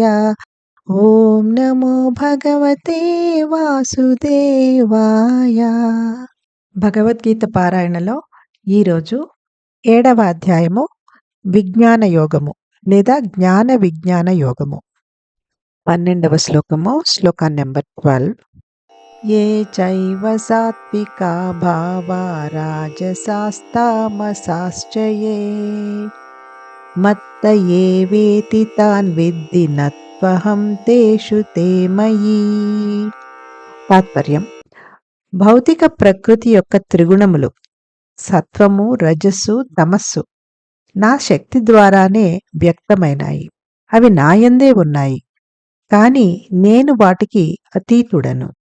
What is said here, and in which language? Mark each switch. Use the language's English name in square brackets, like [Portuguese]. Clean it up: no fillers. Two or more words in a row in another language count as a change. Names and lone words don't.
[Sanskrit] ఓం నమో భగవతే వాసుదేవాయ. [Telugu] భగవద్గీత పారాయణలో ఈరోజు 7వ అధ్యాయము విజ్ఞాన యోగము లేదా జ్ఞాన విజ్ఞాన యోగము. 12వ శ్లోకము, శ్లోకం నెంబర్ 12. [Sanskrit] ये चैव सात्विका भावा राजसास्तामसाश्च ये मत्त एवेति तान् विद्धि न त्वहं तेषु ते मयि. [Telugu] తాత్పర్యం: భౌతిక ప్రకృతి యొక్క త్రిగుణములు సత్వము, రజస్సు, తమస్సు నా శక్తి ద్వారానే వ్యక్తమైనాయి. అవి నాయందే ఉన్నాయి, కాని నేను వాటికి అతీతుడను.